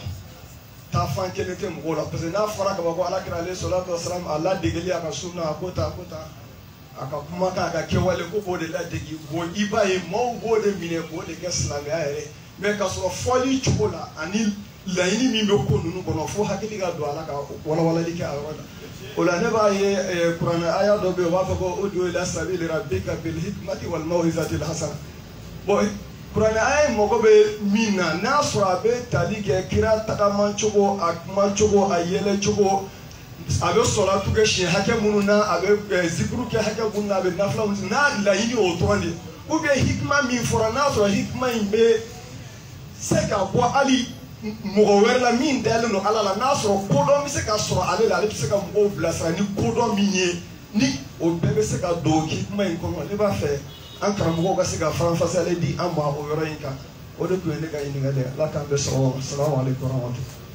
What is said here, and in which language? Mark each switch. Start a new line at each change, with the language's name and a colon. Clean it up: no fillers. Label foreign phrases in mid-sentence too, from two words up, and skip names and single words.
Bambara: Taafan kelen tɛ mɔgɔw la parce que n'a fɔra ka bɔ ko Alakira
Arabic: عليه الصلاة والسلام
Bambara: a ladegeli a ka sunna a ko tan a ka kuma kan a ka kɛwale ko b'o de ladegi bon i b'a ye maaw b'o de minɛ k'o de kɛ silamɛya yɛrɛ mais ka sɔrɔ fɔli cogo la ani laɲini min bɛ ko ninnu kɔnɔ fo hakili ka don a la ka walawalali kɛ a yɔrɔ la o la ne b'a ye kuranɛ aya dɔ bɛ yen u b'a fɔ ko
Arabic: ادع إلى سبيل ربك بالحكمة والموعظة الحسنة
Bambara: bon kuranɛ aya mɔgɔ bɛ min na n'a sɔrɔ a bɛ tali kɛ kira tagama cogo a kuma cogo a yɛlɛ cogo a bɛ sɔlatu kɛ siɲɛ hakɛ minnu na a bɛ zikuru kɛ hakɛ minnu na a bɛ nafila minnu n'a laɲini o dɔrɔn de
French: ou bien
Bambara: hikima min fɔra n'a sɔrɔ hikima in bɛ se ka bɔ hali mɔgɔ wɛrɛ la min dalen don Ala la n'a sɔrɔ kodɔn bɛ se ka sɔrɔ ale la ale bɛ se ka mɔgɔw bilasira ni kodɔn min ye ni o bɛɛ bɛ se ka don hikima in kɔnɔ ne b'a fɛ an karamɔgɔw ka se ka faranfasiyalen di an ma o yɔrɔ in kan o de tun ye ne ka ɲininkali ye Ala k'an bɛɛ sɔrɔ
Arabic: السلام عليكم ورحمة الله.